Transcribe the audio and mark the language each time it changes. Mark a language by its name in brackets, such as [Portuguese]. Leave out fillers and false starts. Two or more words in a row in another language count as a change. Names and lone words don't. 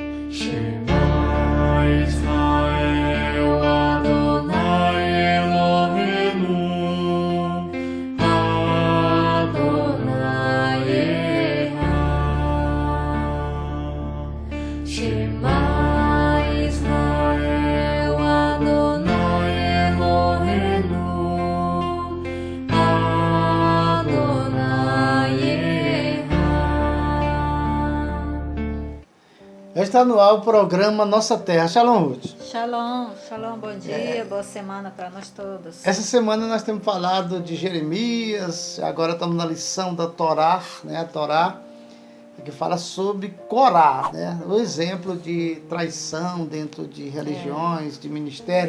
[Hebrew] שמע ישראל אדוני אלוהינו אדוני אחד. שמע ישראל אדוני אלוהינו אדוני אחד. [Portuguese] Está no ar o programa Nossa Terra. Shalom, Ruth. [Hebrew] שלום שלום, [Portuguese] bom dia, boa semana para nós todos. Essa semana nós temos falado de Jeremias, agora estamos na lição da Torá, né? A Torá, que fala sobre Corá, né? O exemplo de traição dentro de religiões, de ministério.